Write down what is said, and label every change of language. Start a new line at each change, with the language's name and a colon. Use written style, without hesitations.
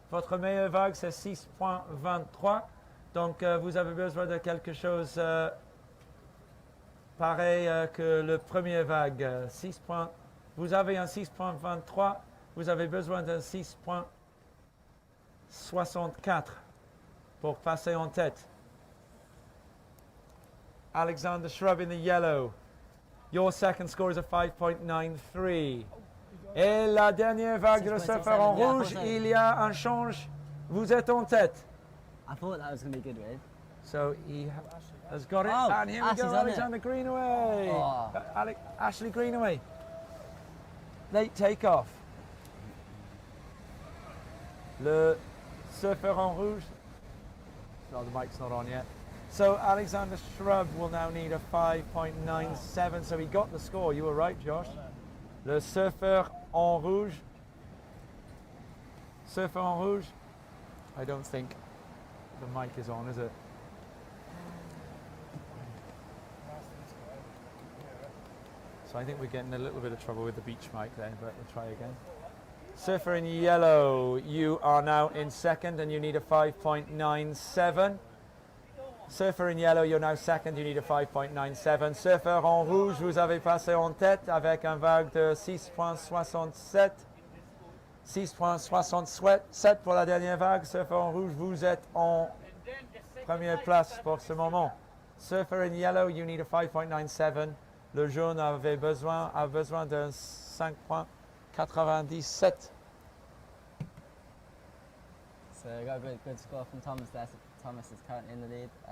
French: Votre meilleure vague c'est 6.23. Donc vous avez besoin de quelque chose pareil que le premier vague. Vous avez un 6.23. Vous avez besoin d'un 6.64 pour passer en tête.
English: Alexander Shrub in the yellow. Your second score is a 5.93.
French: Et la dernière vague de le surfeur en
English: 6.67, yeah,
French: rouge, 4.7. il y a un change. Vous êtes en tête.
English: I thought that was going to be a good wave. So he has got it. Oh, And here we Ashley's go, on it. Alexander Greenaway. Oh. Ashley Greenaway. Late takeoff.
French: Le surfeur en rouge.
English: No, the mic's not on yet. So Alexander Shrub will now need a 5.97. So he got the score. You were right, Josh.
French: Le surfeur en rouge. Surfeur en rouge.
English: I don't think the mic is on, is it? So I think we're getting a little bit of trouble with the beach mic there, but we'll try again. Surfer in yellow, you are now in second and you need a 5.97. Surfer in yellow, you're now second, you need a 5.97.
French: Surfer en rouge, vous avez passé en tête avec un vague de 6.67. 6.67 pour la dernière vague. Surfer en rouge, vous êtes en première place pour ce moment.
English: Surfer in yellow, you need a 5.97.
French: Le jaune a besoin d'un 5.97.
English: So we got a good score from Thomas there. So Thomas is currently in the lead.